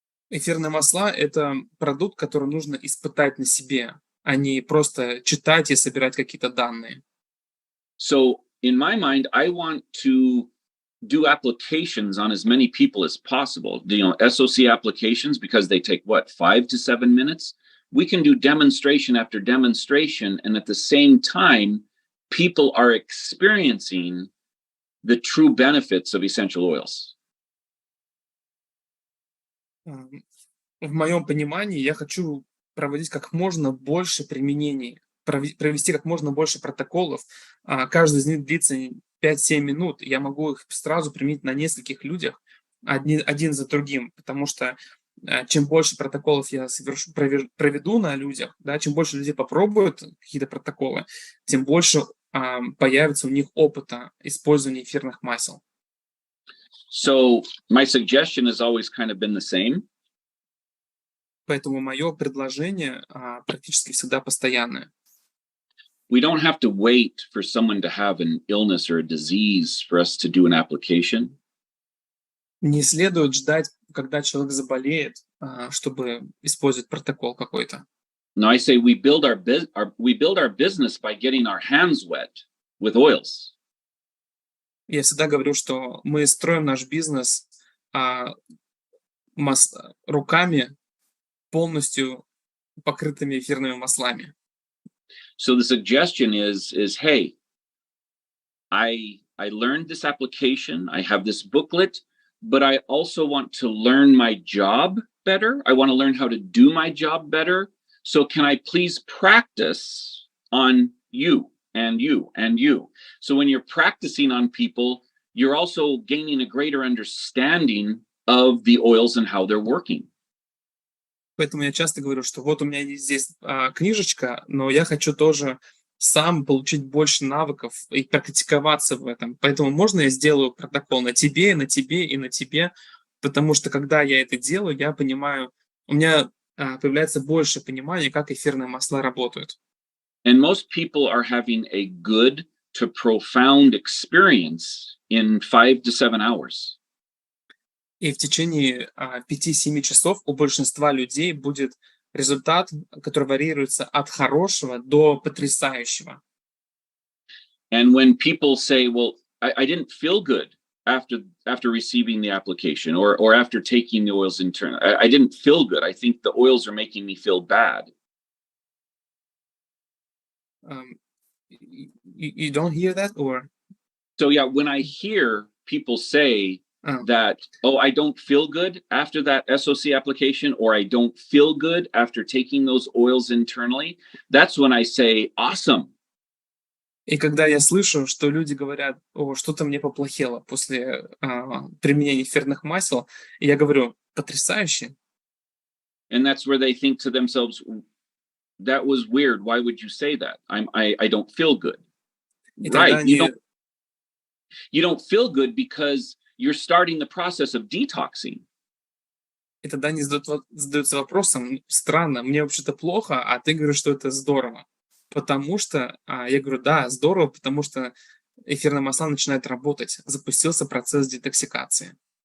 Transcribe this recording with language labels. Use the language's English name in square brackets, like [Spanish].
[Russian] Эфирные масла – это продукт, который нужно испытать на себе, а не просто читать и собирать какие-то данные. [English] So in my mind, I want to do applications on as many people as possible. SOC applications, because they take 5 to 7 minutes. We can do demonstration after demonstration, and at the same time, people are experiencing the true benefits of essential oils. [Russian] В моем понимании я хочу проводить как можно больше применений, провести как можно больше протоколов. Каждый из них длится 5-7 минут. Я могу их сразу применить на нескольких людях, один за другим, потому что чем больше протоколов я проведу на людях, да, чем больше людей попробуют какие-то протоколы, тем больше появится у них опыта использования эфирных масел. [English] So my suggestion has always kind of been the same. [Russian] Поэтому мое предложение практически всегда постоянное. [English] We don't have to wait for someone to have an illness or a disease for us to do an application. [Russian] Не следует ждать, когда человек заболеет, чтобы использовать протокол какой-то. [English] No, I say we build our business by getting our hands wet with oils. [Russian] Я всегда говорю, что мы строим наш бизнес руками, полностью покрытыми эфирными маслами. [English] So the suggestion is hey, I learned this application, I have this booklet, but I also want to learn my job better. I want to learn how to do my job better. So can I please practice on you and you and you? So when you're practicing on people, you're also gaining a greater understanding of the oils and how they're working. [Russian] Поэтому я часто говорю, что вот у меня есть здесь книжечка, но я хочу тоже сам получить больше навыков и практиковаться в этом. Поэтому можно я сделаю протокол на тебе, на тебе и на тебе, потому что когда я это делаю, я понимаю, у меня появляется больше понимания, как эфирные масла работают. [English] And most people are having a good to profound experience in 5 to 7 hours. [Russian] И в течение 5-7 часов у большинства людей будет результат, который варьируется от хорошего до потрясающего. [English] And when people say, well, I didn't feel good after receiving the application or after taking the oils in turn, I didn't feel good. I think the oils are making me feel bad. You don't hear that, or? So yeah, when I hear people say that, I don't feel good after that SOC application, or I don't feel good after taking those oils internally, that's when I say, awesome. [Russian] И когда я слышу, что люди говорят: "О, что-то мне поплохело после, применения эфирных масел", и я говорю: "Потрясающе". [English] And that's where they think to themselves, that was weird. Why would you say that? I don't feel good. [Russian] И тогда [English] Right. [Russian] они [English] You don't feel good because you're starting the process of detoxing. [Russian] и тогда они задаются вопросом: "Странно, мне вообще-то плохо, а ты говоришь, что это здорово". Потому что, я говорю: "Да, здорово, потому что эфирные масла начинают работать. Запустился процесс детоксикации".